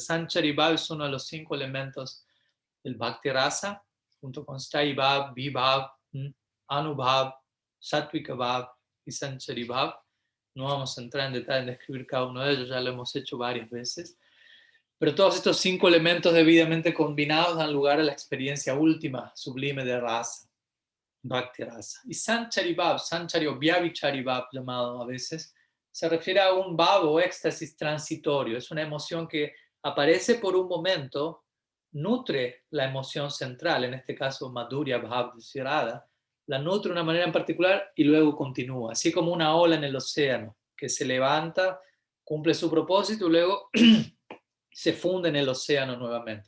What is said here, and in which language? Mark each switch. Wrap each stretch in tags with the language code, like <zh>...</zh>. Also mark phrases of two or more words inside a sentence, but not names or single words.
<es>Sanchari Bhav es uno de los 5 elementos del Bhakti Rasa, junto con Sthai Bhav, Vibhav, Anubhav, Sattvika Bhav y Sanchari Bhav. No vamos a entrar en detalle en describir cada uno de ellos, ya lo hemos hecho varias veces. Pero todos estos 5 elementos debidamente combinados dan lugar a la experiencia última, sublime de rasa, Bhakti Rasa. Y Sanchari Bhav, Sanchari o Vyavichari Bhav llamado a veces, se refiere a un bhav o éxtasis transitorio. Es una emoción que aparece por un momento, nutre la emoción central, en este caso Madhurya Bhav de Shri Radha, la nutre de una manera en particular y luego continúa, así como una ola en el océano que se levanta, cumple su propósito y luego se funde en el océano nuevamente.</es>